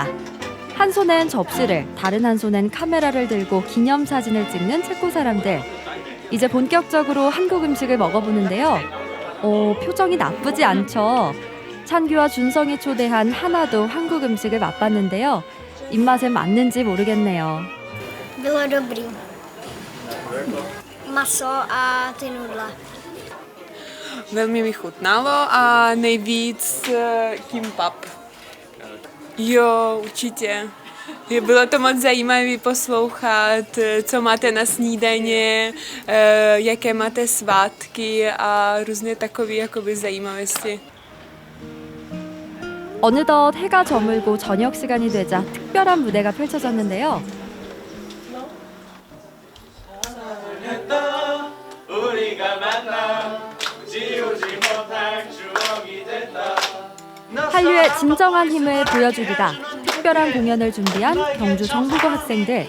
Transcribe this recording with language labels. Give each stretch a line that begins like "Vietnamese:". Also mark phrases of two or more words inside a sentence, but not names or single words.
Korean: 한 손엔 접시를, 다른 한 손엔 카메라를 들고 기념사진을 찍는 체코 사람들. 이제 본격적으로 한국 음식을 먹어보는데요. 표정이 나쁘지 않죠. 찬규와 준성이 초대한 하나도 한국 음식을 맛봤는데요. 입맛에 맞는지 모르겠네요.
Czech: Bylo dobrý. Maso a ty nudle. Velmi mi chutnalo a nejvíc kimbap. Jo, určitě. Bylo to moc zajímavé poslouchat, co máte na snídaně, jaké máte svátky a různé takové jakoby zajímavosti.
Korean: 어느덧 해가 저물고 저녁 시간이 되자 특별한 무대가 펼쳐졌는데요. 한류의 진정한 힘을 보여주리라 특별한 공연을 준비한 경주 정보고 학생들.